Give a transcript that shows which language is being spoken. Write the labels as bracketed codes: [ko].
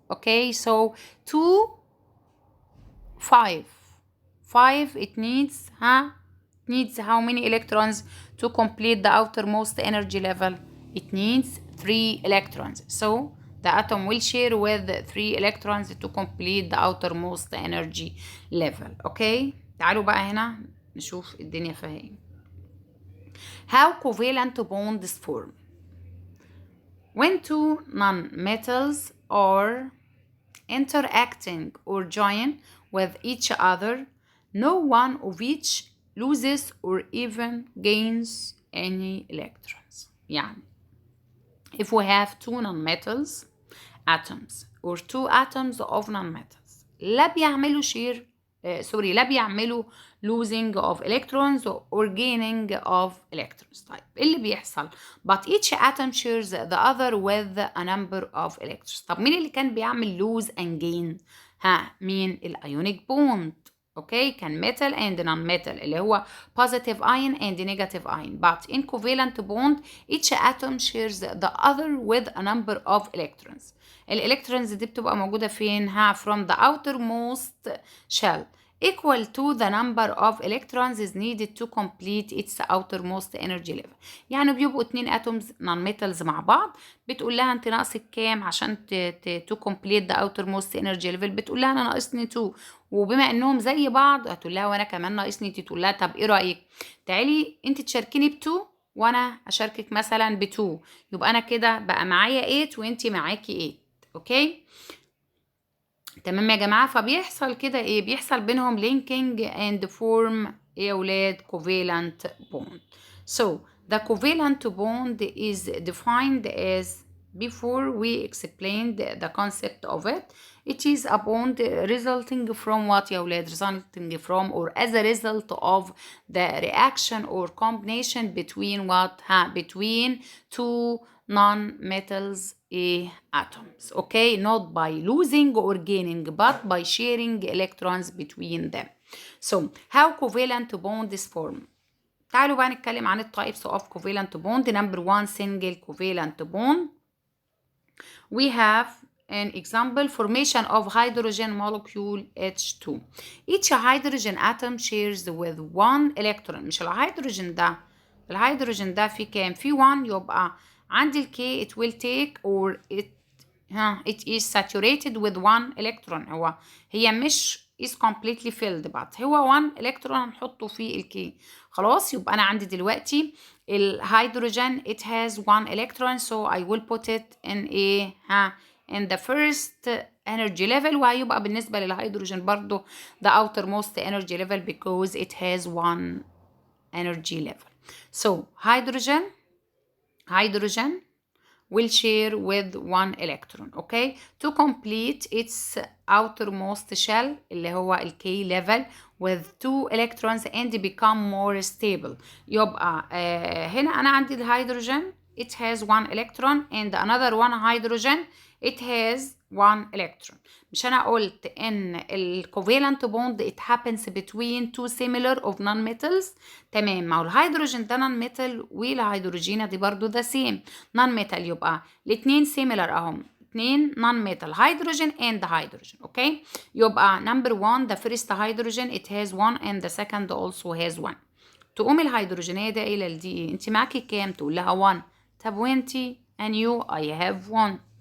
[en] okay so 5 it needs how many electrons to complete the outermost energy level? It needs 3 electrons. So the atom will share with 3 electrons to complete the outermost energy level. [ar] okay تعالوا بقى هنا نشوف الدنيا فيها ايه. [en] How covalent bonds form. When two nonmetals are interacting or join with each other, no one of each loses or even gains any electrons. يعني if we have two nonmetals atoms or two atoms of nonmetals [ar] لا بيعملوا لا بيعملوا [en] losing of electrons or gaining of electrons. [ar] طيب ايه اللي بيحصل؟ [en] but each atom shares the other with a number of electrons. [ar] طب مين اللي كان بيعمل [en] lose and gain؟ [ar] مين؟ الايونيك بوند. [en] okay كان metal and non-metal [ar] اللي هو [en] positive ion and negative ion, but in covalent bond each atom shares the other with a number of electrons. [ar] الالكترونز دي بتبقى موجودة فين؟ [en] from the outermost shell equal to the number of electrons is needed to complete its outermost energy level. [ar] يعني بيبقوا اتنين atoms non-metals مع بعض، بتقول لها انت ناقصك كام عشان [en] to complete the outermost energy level، [ar] بتقول لها انا ناقصني 2، وبما انهم زي بعض هتقول لها وانا كمان ناقصني 2، تقول لها طب ايه رايك تعالي انت تشاركيني ب 2 وانا اشاركك مثلا ب 2، يبقى انا كده بقى معايا 8 وانت معاكي 8. اوكي تمام يا جماعه. فبيحصل كده ايه؟ بيحصل بينهم [en] linking and form [ar] ايه يا ولاد؟ covalent bond. [en] So the covalent bond is defined as before we explained the concept of it. It is a bond resulting from what يا ولاد؟ resulting from or as a result of the reaction or combination between what؟ between two non-metals atoms. Okay, not by losing or gaining but by sharing electrons between them. So how covalent bonds form? [ar] تعالوا بقى نتكلم عن التايبس of covalent bond. [en] Number 1 single covalent bond. We have an example formation of hydrogen molecule H2. Each hydrogen atom shares with one electron. [ar] مش الهيدروجين ده، الهيدروجين ده فيه كام؟ فيه 1، يبقى عندي الكي [en] it will take or it is saturated with one electron. [ar] هي مش [en] is completely filled but [ar] هو [en] 1 electron [ar] هنحطه في الكي. خلاص يبقى أنا عندي دلوقتي الهيدروجين [en] it has 1 electron so I will put it in in the first energy level، [ar] وهيبقى بالنسبة للهيدروجين برضو [en] the outermost energy level because it has 1 energy level. So hydrogen will share with one electron. Okay, to complete its outermost shell [ar] اللي هو ال [en] K level with 2 electrons and become more stable. [ar] يبقى هنا أنا عندي الهيدروجين [en] it has 1 electron and another one hydrogen it has 1 electron. [ar] مش أنا قلت إن ال [en] covalent bond it happens between two similar of non-metals. [ar] تمام، ما هو الهيدروجين ده non-metal والهيدروجينة دي برضو [en] the same non-metal، [ar] يبقى الاتنين similar أهم، اتنين [en] non-metal hydrogen and hydrogen. Okay يبقى number 1 the first hydrogen it has 1 and the second also has 1. [ar] تقوم الهيدروجينية ده إلى الدي انت معاكي كام؟ تقول لها 1. طب وانتي؟ [en] and you I have 1.